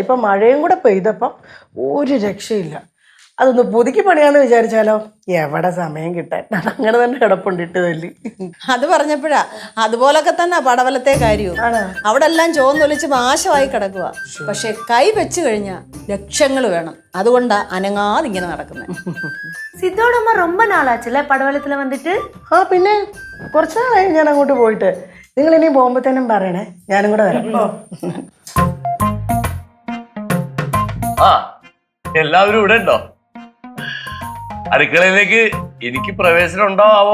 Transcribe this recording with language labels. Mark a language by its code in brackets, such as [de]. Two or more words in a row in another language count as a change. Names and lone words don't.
[ml] ഇപ്പം മഴയും കൂടെ പെയ്തപ്പം ഒരു രക്ഷയില്ല. അതൊന്ന് പുതുക്കി പണിയാന്ന് വിചാരിച്ചാലോ എവിടെ സമയം കിട്ടാൻ, അങ്ങനെ തന്നെ കിടപ്പുണ്ടിട്ട് തല്ലി. അത് പറഞ്ഞപ്പോഴാ അതുപോലൊക്കെ തന്നെ പടവലത്തെ കാര്യവും. അവിടെ എല്ലാം ചോന്നൊലിച്ച് നാശമായി കിടക്കുക. പക്ഷെ കൈ വെച്ച് കഴിഞ്ഞാൽ ലക്ഷങ്ങൾ വേണം. അതുകൊണ്ടാ അനങ്ങാതെ ഇങ്ങനെ നടക്കുന്നത്. [ta] സിദ്ധോட அம்மா ரொம்ப நாளாச்சுல [ml] പടവലത്തിൽ വന്നിട്ട്. ആ പിന്നെ കുറച്ച് നാളായി ഞാൻ അങ്ങോട്ട് പോയിട്ട്. നിങ്ങൾ ഇനി പോകുമ്പോഴത്തേനും പറയണേ, ഞാനും കൂടെ വരാം. ആ എല്ലാവരും ഇവിടെ ഉണ്ടോ? അടുക്കളയിലേക്ക് എനിക്ക് പ്രവേശനം ഉണ്ടോ ആവോ?